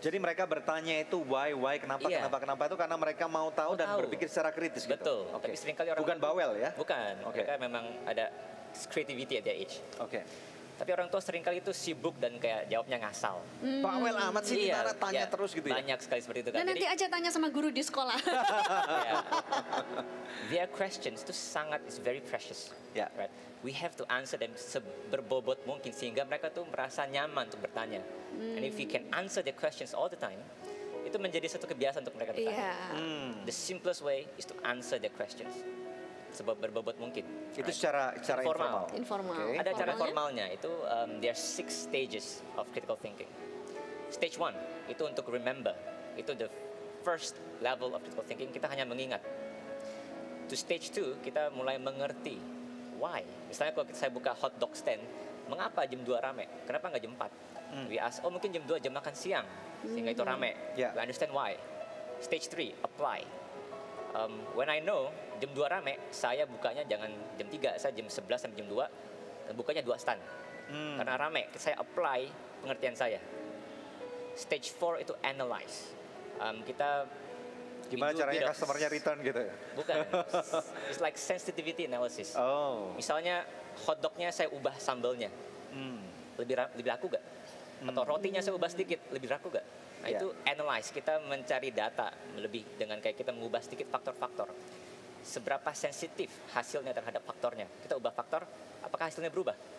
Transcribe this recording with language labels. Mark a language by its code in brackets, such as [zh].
[id] Jadi mereka bertanya itu why, kenapa itu karena mereka mau tahu dan berpikir secara kritis. Betul. Gitu. Tapi seringkali orang bukan bawel ya? Bukan. Mereka memang ada [en] creativity at their age. [id] Tapi orang tua seringkali itu sibuk dan kayak jawabnya ngasal. Bawel amat sih, kita tanya terus gitu ya. Banyak sekali seperti itu kan. Dan nanti aja tanya sama guru di sekolah. [en] Their questions itu is very precious. Right? We have to answer them [id] seberbobot mungkin sehingga mereka tuh merasa nyaman untuk bertanya. [en] And if we can answer their questions all the time, [id] itu menjadi satu kebiasaan untuk mereka bertanya. [en] The simplest way is to answer their questions. [id] Sebab berbobot mungkin. Itu secara informal. Ada cara formalnya. [en] Itu there are 6 stages of critical thinking. Stage 1 itu untuk remember. Itu the first level of critical thinking. [id] Kita hanya mengingat. [en] To stage 2 [id] kita mulai mengerti why. Misalnya kalau saya buka hot dog stand, mengapa jam 2 rame? Kenapa nggak jam 4? [en] We ask, [id] mungkin jam 2 jam makan siang sehingga itu rame. [en] We understand why. [id] Stage 3 apply. [en] When I know [id] jam 2 rame, saya bukanya jangan jam 3, saya jam 11 sampai jam 2, dan bukanya 2 stand. Karena rame, saya apply pengertian saya. Stage 4 itu analyze. Kita gimana caranya customernya return gitu ya? [en] Bukan, it's like sensitivity analysis. [id] Misalnya hotdognya saya ubah sambelnya, lebih laku gak? Atau rotinya saya ubah sedikit, lebih laku gak? Nah itu analyze, kita mencari data lebih dengan kayak kita mengubah sedikit faktor-faktor. Seberapa sensitif hasilnya terhadap faktornya. Kita ubah faktor, apakah hasilnya berubah?